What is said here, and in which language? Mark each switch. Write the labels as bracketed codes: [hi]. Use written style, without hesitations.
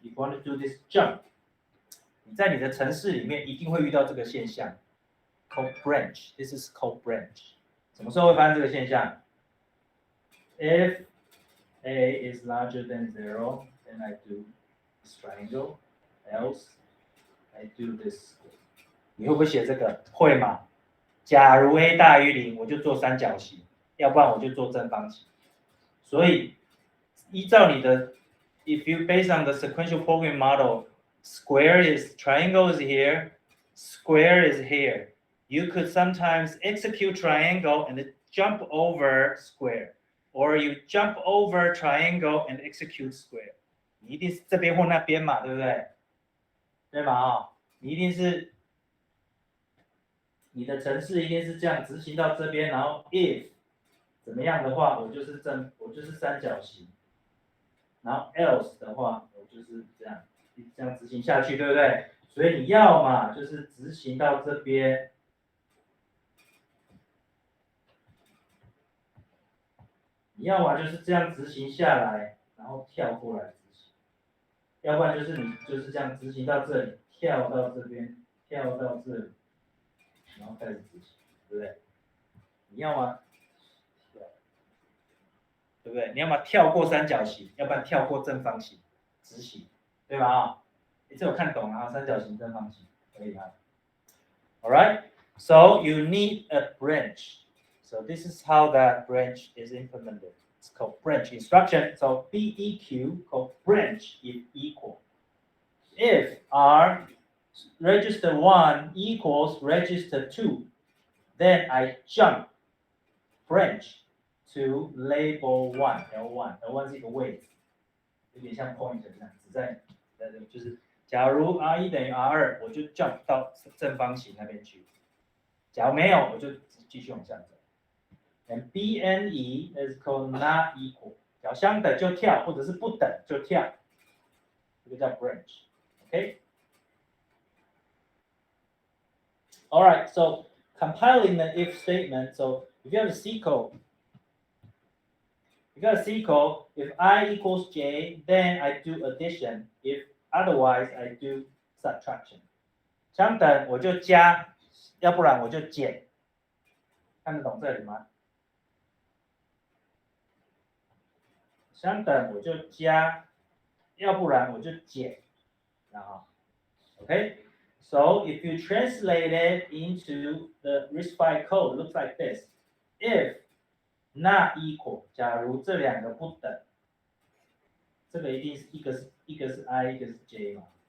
[en] If you want to do this jump, [zh] 你在你的程式里面一定会遇到这个现象 [en] ，called branch. This is called branch. [zh] 什么时候会发生这个现象 [en] ？If a is larger than 0, then I do this triangle. Else, I do this. [zh] 你会不会写这个？会嘛？假如 a 大于0，我就做三角形，要不然我就做正方形。所以依照你的 [en] ，if you based on the sequential programming model, square is triangle is here, square is here. You could sometimes execute triangle and jump over square, or you jump over triangle and execute square. [zh] 你一定是这边或那边嘛，对不对？对嘛？你一定是你的程式一定是这样执行到这边，然后 if 怎么样的话，我就是三角形，然后 else 的话，我就是这样执行下去，对不对？所以你要嘛就是执行到这边，你要嘛就是这样执行下来，然后跳过来执行，要不然就是你就是这样执行到这里，跳到这边，跳到这里，然后开始执行，对不对？你要嘛，对不对？你要么跳过三角形，要不然跳过正方形执行，对吧？这有看懂啊？三角形、正方形可以啊。 [en] All right, so you need a branch. So this is how that branch is implemented. It's called branch instruction. So BEQ called branch if equal. If R register 1 equals register 2, then I jump branch to label 1 [zh] L1 是一个位置，有点像 pointer 这样，只在就是假如 R1 等于 R2，我就 jump 到正方形那边去。假如没有，我就继续往下走。 [en] And BNE is called not equal， [zh] 只要相等就跳，或者是不等就跳，这个叫 branch。Okay. [en] All right. So compiling the if statement. So if you have a C code, you got a C code. If I equals J, then I do addition. If otherwise, I do subtraction. [zh] 相等我就加，要不然我就减。看得懂这里吗？相等我就加，要不然我就减，然后 ，OK。 [en] So if you translate it into the RISC-V code, it looks like this. If not equal， [zh] 假如这两个不等，这个一定是一个是 I， 一个是 J 嘛。